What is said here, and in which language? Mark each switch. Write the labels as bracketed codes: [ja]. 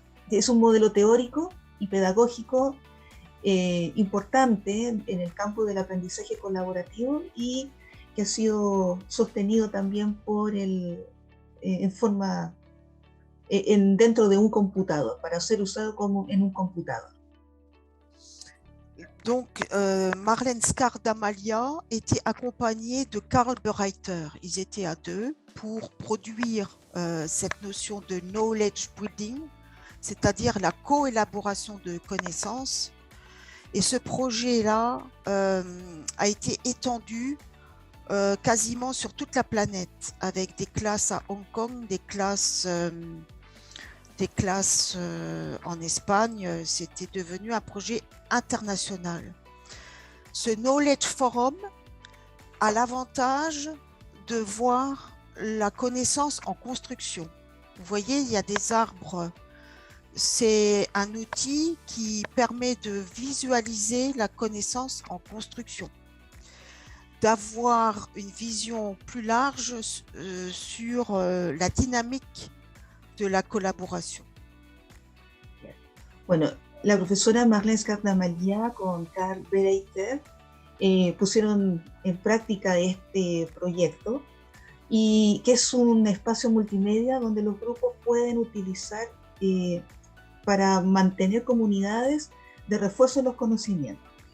[es] Es un modelo teórico y pedagógico importante en el campo del aprendizaje colaborativo y que ha sido sostenido también por dentro de un computador, para ser usado como en un computador. [fr] Donc, Marlène Scardamalia était accompagnée de Karl Bereiter. Ils étaient à deux pour produire cette notion de knowledge building, c'est-à-dire la co-élaboration de connaissances. Et ce projet-là a été étendu quasiment sur toute la planète, avec des classes à Hong Kong, des classes en Espagne. C'était devenu un projet international. Ce Knowledge Forum a l'avantage de voir la connaissance en construction. Vous voyez, il y a des arbres. C'est un outil qui permet de visualiser la connaissance en construction, d'avoir une vision plus large sur la dynamique de [es] la colaboración. Bueno, la profesora Marlène Scardamalia con Karl Bereiter pusieron en práctica este proyecto, y que es un espacio multimedia donde los grupos pueden utilizar para mantener comunidades de refuerzo de los conocimientos.